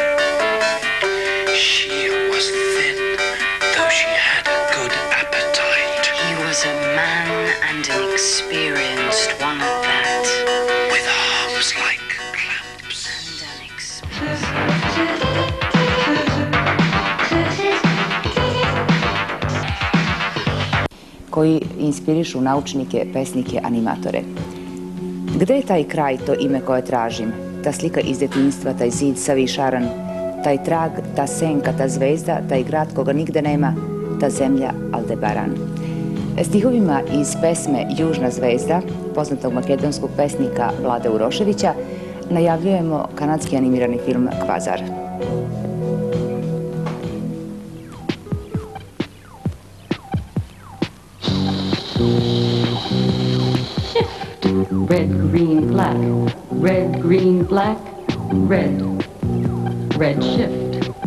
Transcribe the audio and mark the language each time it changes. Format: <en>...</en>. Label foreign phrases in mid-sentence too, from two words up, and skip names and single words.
<en>She was thin, though she had a good appetite. He was a man and an experienced one at that. With arms like clamps. And an expensive.</en> <sr>koji inspirišu naučnike, pesnike, animatore. Gde je taj kraj, to ime koje tražim? Ta slika iz detinjstva, taj zid savi šaran, taj trag, ta senka, ta zvezda, taj grad koga nigde nema, ta zemlja Aldebaran. Stihovima iz pesme Južna zvezda, poznatog makedonskog pesnika Vlade Uroševića, najavljujemo kanadski animirani film Kvazar.</sr> <en>Red, green, black, red, green, black, red, red shift.</en>